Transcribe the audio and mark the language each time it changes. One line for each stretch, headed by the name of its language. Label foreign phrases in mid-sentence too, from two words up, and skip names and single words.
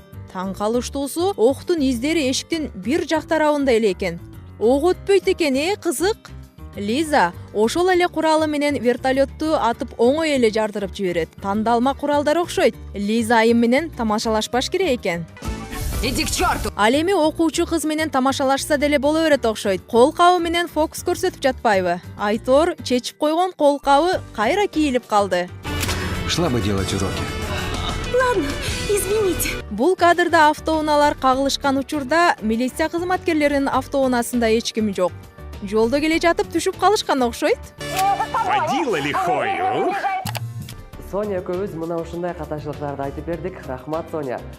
Kyrgyz: Таң калыштуусу, октун издери эшиктин бир жак тарабында эле экен. Ок өтпөйт экен, кызык. Лиза ошол эле куралы менен вертолетту атып оңой эле жардырып жиберет. Тандалма куралдар окшойт. Лиза айым менен тамашалашпаш керек экен.
Russian: Иди к черту!
Kyrgyz: Ал эми окуучу кыз менен тамашалашса деле боло берет окшойт. Кол кабы менен фокус көрсөтүп жатпайбы? Айтор чечип койгон кол кабы кайра кийилип калды.
Russian: Шла бы делать уроки. Ладно, извините.
Kyrgyz: Бул кадрда автоунаалар кагылышкан учурда милиция кызматкерлеринин автоунаасында эч ким жок. Жолдо келе жатып түшүп калышкан окшойт.
Russian: Водила лихой.
Kyrgyz: Соня экөөбүз мына ушундай катачылыктарды айтып бердик. Рахмат, Соня.